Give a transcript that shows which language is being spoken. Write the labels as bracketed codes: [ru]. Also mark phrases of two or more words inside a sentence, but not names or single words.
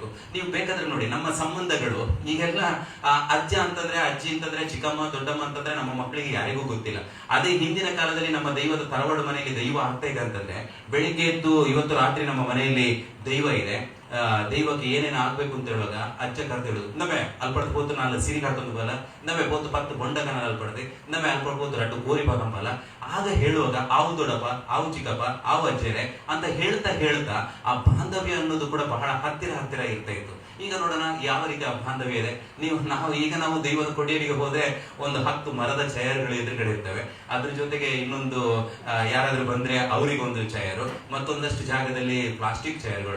[kn] ನೀವು ಬೇಕಾದ್ರೆ ನೋಡಿ, ನಮ್ಮ ಸಂಬಂಧಗಳು ಈಗೆಲ್ಲ ಅಜ್ಜ ಅಂತಂದ್ರೆ, ಅಜ್ಜಿ ಅಂತಂದ್ರೆ, ಚಿಕ್ಕಮ್ಮ ದೊಡ್ಡಮ್ಮ ಅಂತಂದ್ರೆ ನಮ್ಮ ಮಕ್ಕಳಿಗೆ ಯಾರಿಗೂ ಗೊತ್ತಿಲ್ಲ. ಅದೇ ಹಿಂದಿನ ಕಾಲದಲ್ಲಿ ನಮ್ಮ ದೈವದ ತರವಾಡು ಮನೆಯಲ್ಲಿ ದೈವ ಆಗ್ತಾ ಇದೆ ಅಂತಂದ್ರೆ, ಬೆಳಿಗ್ಗೆ ಎದ್ದು ಇವತ್ತು ರಾತ್ರಿ ನಮ್ಮ ಮನೆಯಲ್ಲಿ ದೈವ ಇದೆ, ದೈವಕ್ಕೆ ಏನೇನು ಆಗ್ಬೇಕು ಅಂತ ಹೇಳುವಾಗ ಅಜ್ಜ ಕರ್ತ ಹೇಳುದು, [tcy] ನಮ್ಮೆ ಅಲ್ಪಡ್ದು ಹೋತು ನಾಲ್ ಸಿರಿ ಕಾಟೊಂದು ಬಲ, ನಮ್ಮೆ ಹೋತು 10 ಬೊಂಡಗನ ಅಲ್ಪಡ್ದೆ, ನಮ್ಮೆ ಅಲ್ಪಡ್ಬೋದು 2 ಗೋರಿ ಬಾಗಂಬಲ. [kn] ಆಗ ಹೇಳುವಾಗ ಆವು ದೊಡ್ಡಪ್ಪ, ಆವು ಚಿಕ್ಕಪ್ಪ, ಆವು ಅಜ್ಜರೆ ಅಂತ ಹೇಳ್ತಾ ಹೇಳ್ತಾ ಆ ಬಾಂಧವ್ಯ ಅನ್ನೋದು ಕೂಡ ಬಹಳ ಹತ್ತಿರ ಇರ್ತಾ ಇತ್ತು. ಈಗ ನೋಡೋಣ ಯಾವ ರೀತಿ ಆ ಬಾಂಧವ್ಯ ಇದೆ. ನಾವು ದೈವದ ಕೊಡಿಯರಿಗೆ ಹೋದ್ರೆ ಒಂದು 10 ಮರದ ಚೇರ್ಗಳು ಎದುರುಗಡೆ ಇರ್ತವೆ. ಅದ್ರ ಜೊತೆಗೆ ಇನ್ನೊಂದು ಯಾರಾದ್ರೂ ಬಂದ್ರೆ ಅವರಿಗೊಂದು ಚೇರು, ಮತ್ತೊಂದಷ್ಟು ಜಾಗದಲ್ಲಿ ಪ್ಲಾಸ್ಟಿಕ್ ಚೇರ್ಗಳು.